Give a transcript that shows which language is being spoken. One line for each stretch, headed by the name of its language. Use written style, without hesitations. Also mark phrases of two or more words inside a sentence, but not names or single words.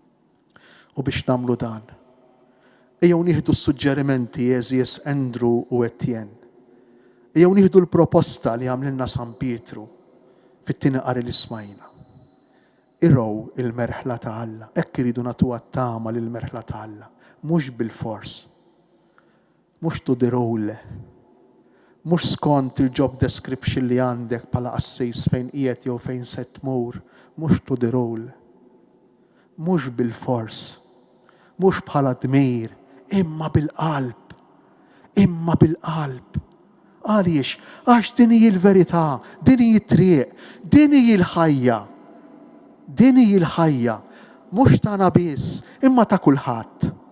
Maltese: U biex nagħmlu dan, Ejjew nieħdu s-suġġerimenti eżies Andrew u Etienne. Ejjew nieħdu l-proposta li għamlilna San Pietru fit-tieni qari li smajna. Irrow il-merħla ta' Alla, hekk iridu nagħtu għat-tama lill-merħla ta' Alla, mhux bil-fors, mhux
English: to the role,
Maltese: mhux skont il-
English: job description
Maltese: li għandek bħala assis fejn qiegħed jew fejn se tmur, mhux
English: to the role,
Maltese: mhux bil-fors, mhux bħala dmir, imma bil-qalb, imma bil-qalb. Għaliex, għax din hi l-verità, din hi t-triq, din hi l-ħajja. Din hi l-ħajja, mhux tagħna biss, imma ta' kulħadd.